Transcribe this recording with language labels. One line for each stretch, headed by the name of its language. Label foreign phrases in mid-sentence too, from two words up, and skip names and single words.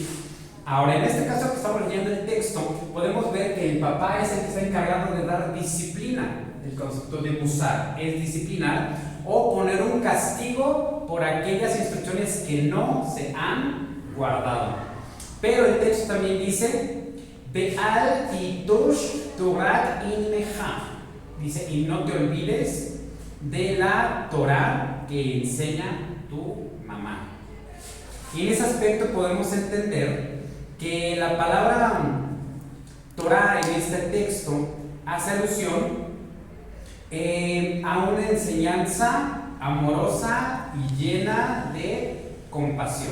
Spanish: Ahora, en este caso que estamos leyendo el texto, podemos ver que el papá es el que está encargado de dar disciplina. El concepto de musar es disciplinar o poner un castigo por aquellas instrucciones que no se han guardado. Pero el texto también dice:
Hebrew: ואל תטוש תורת אמך.
Spanish: Dice: y no te olvides de la Torah que enseña tu mamá. Y en ese aspecto podemos entender que la palabra Torah en este texto hace alusión a una enseñanza amorosa y llena de compasión.